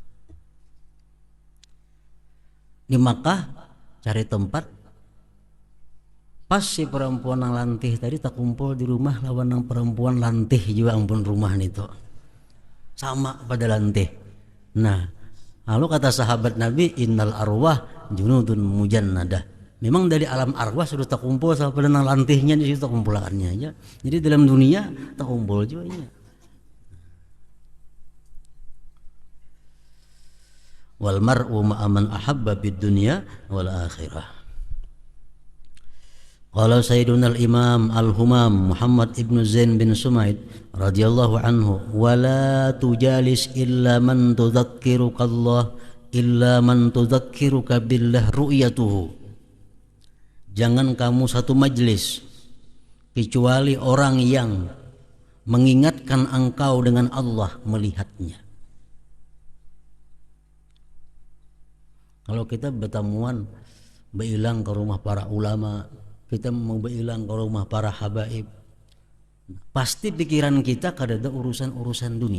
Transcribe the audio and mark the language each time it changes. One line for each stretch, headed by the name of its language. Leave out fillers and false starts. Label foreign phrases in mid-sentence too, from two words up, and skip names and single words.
Banjar: Di Makkah cari tempat, pas si perempuan yang lantih tadi tak kumpul di rumah lawan yang perempuan lantih juga, ampun rumah nih tuh sama pada lantih. Nah, lalu kata sahabat Nabi,
Arabic: إن الأرواح جنود مجندة.
Banjar: Memang dari alam arwah sudah tak kumpul sama pada yang lantihnya di situ kumpulannya aja. Jadi dalam dunia tak kumpul juga ini.
Arabic: والمرء مع من أحب بالدنيا والآخرة. قال سيدنا الإمام الهمام محمد بن زين بن سميط رضي الله عنه، ولا تجالس إلا من تذكرك الله إلا من تذكرك بالله رؤيته.
Indonesian: Jangan kamu satu majlis kecuali orang yang mengingatkan engkau dengan Allah melihatnya.
Banjar: Kalau kita bertemuan berilang ke rumah para ulama, kita mau berilang ke rumah para habaib, pasti pikiran kita kada urusan-urusan dunia.